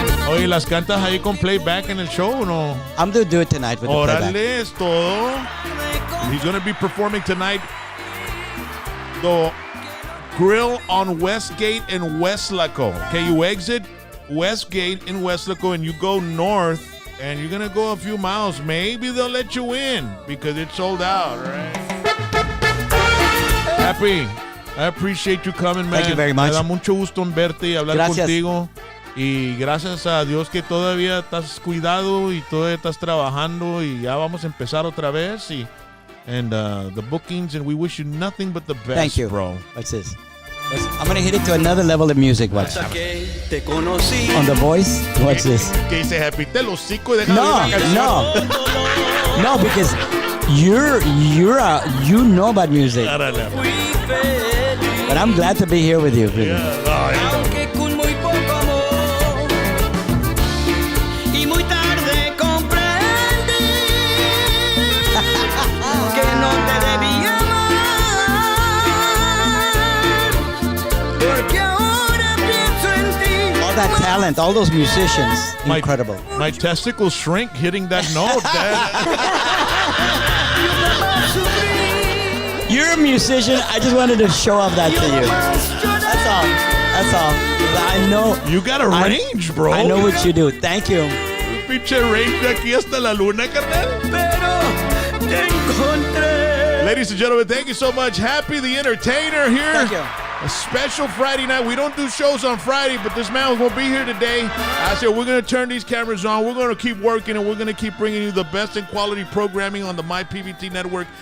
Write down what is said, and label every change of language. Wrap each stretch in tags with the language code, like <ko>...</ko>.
<es>Oye, ¿las cantas ahí con playback en el show o no?</es> <en>I'm gonna do it tonight with the playback.</en> <es>Órale, es todo.</es> <en>He's going to be performing tonight. The Grill on Westgate in Westlaco. Okay, you exit Westgate in Westlaco and you go north and you're going to go a few miles. Maybe they'll let you in because it's sold out, right? Happy, I appreciate you coming, man. Thank you very much.</en> <es>Me da mucho gusto en verte y hablar Gracias. contigo. Y gracias a Dios que todavía estás cuidado y todavía estás trabajando y ya vamos a empezar otra vez.</es> <en>And the bookings, and we wish you nothing but the best, Thank you, bro. Watch this. I'm gonna hit it to another level of music. Watch.</en> <es>Hasta que te conocí.</es> <en>On the voice. Watch this.</en> <es>Que dice Happy, te lo cico y deja</es> <en>No,</en> <es>de oír la canción.</es> <en>no, because you know about music.</en> <es>Árale. Fui feliz.</es> <en>But I'm glad to be here with you. Yeah. Ay,</en> <es>Aunque con muy poco amor y muy tarde comprendí que no te debía amar, porque ahora pienso en ti.</es> <en>All that talent, all those musicians, incredible. My testicles shrink hitting that note, Dad. You're a musician. I just wanted to show off that to you. That's all. I know. You got a range, bro. I know what you do. Thank you.</en> <es>Pinche range de aquí hasta la luna, carnal. Pero te encontré.</es> <en>Ladies and gentlemen, thank you so much. Happy the Entertainer here. Thank you. A special Friday night. We don't do shows on Friday, but this man will be here today. I said we're going to turn these cameras on. We're going to keep working, and we're going to keep bringing you the best in quality programming on the MyPVT network.</en>